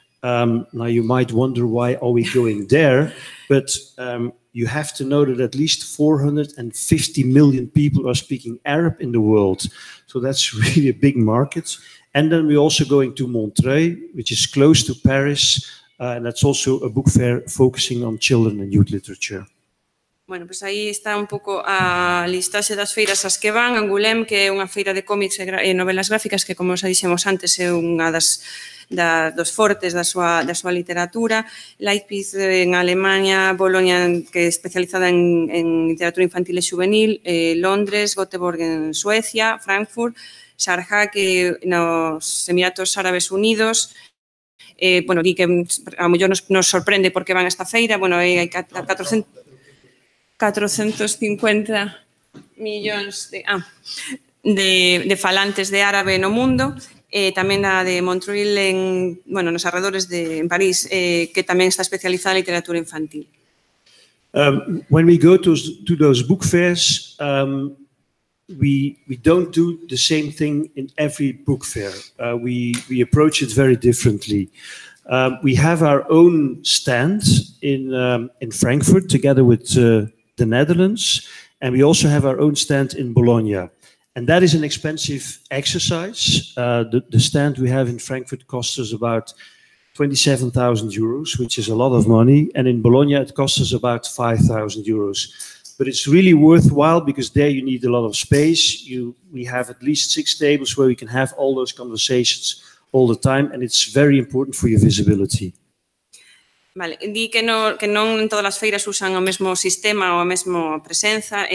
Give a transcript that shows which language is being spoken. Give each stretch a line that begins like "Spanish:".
English: Now you might wonder, why are we going there? But you have to know that at least 450 million people are speaking Arab in the world. So that's really a big market. And then we're also going to Montreuil, which is close to Paris. And that's also a book fair focusing on children and youth literature.
Galician: Bueno, pois aí está un pouco a listaxe das feiras as que van. Angoulême, que é unha feira de cómics e novelas gráficas que, como xa dixemos antes, é unha dos fortes da súa literatura. Leipzig en Alemania, Bolonia, que é especializada en literatura infantil e juvenil, Londres, Göteborg en Suecia, Frankfurt, Sharjah, que nos Emiratos Árabes Unidos. Bueno, di que a mellor nos sorprende porque van a esta feira. Bueno, hai 450 millóns de falantes de árabe no mundo, tamén a de Montreal nos arredores en París, que tamén está especializada en literatura infantil.
English: When we go to those book fairs, we don't do the same thing in every book fair. We approach it very differently. We have our own stand in Frankfurt together with the Netherlands, and we also have our own stand in Bologna. And that is an expensive exercise. The stand we have in Frankfurt costs us about 27,000 euros, which is a lot of money. And in Bologna, it costs us about 5,000 euros. But it's really worthwhile because there you need a lot of space. We have at least 6 tables where we can have all those conversations all the time, and it's very important for your visibility.
Galician: Vale, di que non en todas as feiras usan o mesmo sistema ou a mesma presenza.